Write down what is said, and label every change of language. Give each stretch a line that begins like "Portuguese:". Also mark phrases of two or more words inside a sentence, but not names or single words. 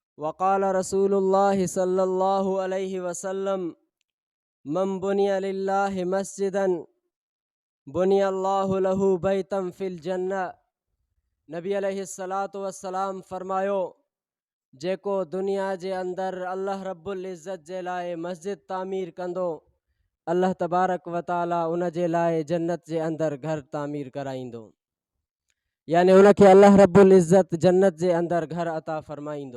Arabic: وقال رسول الله صلى الله عليه وسلم من بنى لله مسجدا بنى الله له بيتا في الجنة.
Sindhi: नबी
Arabic: عليه الصلاة والسلام
Sindhi: फरमायो, जेको दुनिया जे अंदर अल्लाह रब्बुल इज़्ज़त जे लाए मस्जिद तामीर कंदो, अल्लाह
Arabic: تبارك وتعالى
Sindhi: उन जे लाए जन्नत जे अंदर घर तामीर कराईंदो। यानी उनखे अल्लाह रब्बुल इज़्ज़त जन्नत जे अंदर घर अता फरमाईंदो।